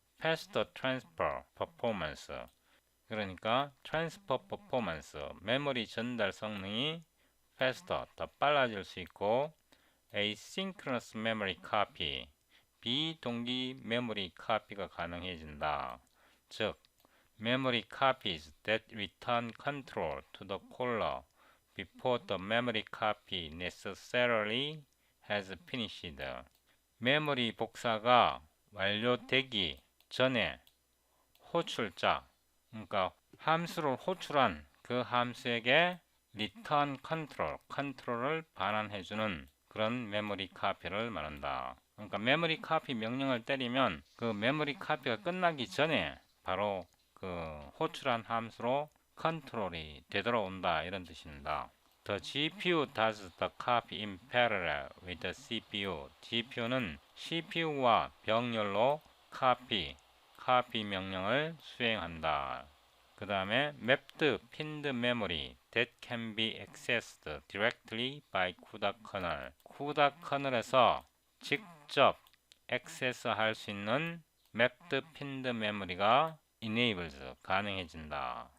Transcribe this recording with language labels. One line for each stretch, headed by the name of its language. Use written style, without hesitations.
English: faster transfer performance,
Korean: 그러니까 transfer performance, 메모리 전달 성능이 faster, 더 빨라질 수 있고
English: asynchronous memory copy,
Korean: 비동기 메모리 카피가 가능해진다. 즉,
English: memory copies that return control to the caller before the memory copy necessarily has finished.
Korean: 메모리 복사가 완료되기 전에 호출자, 그러니까 함수를 호출한 그 함수에게
English: return control,
Korean: 컨트롤을 반환해주는 그런 메모리 카피를 말한다. 그러니까 메모리 카피 명령을 때리면 그 메모리 카피가 끝나기 전에 바로 그 호출한 함수로 컨트롤이 되돌아온다 이런 뜻입니다.
English: The GPU does the copy in parallel with the CPU.
Korean: GPU는 CPU와 병렬로 copy 명령을 수행한다. 그 다음에
English: mapped pinned memory that can be accessed directly by CUDA kernel.
Korean: CUDA kernel에서 직접 액세스할 수 있는 mapped pinned memory가 enables 가능해진다.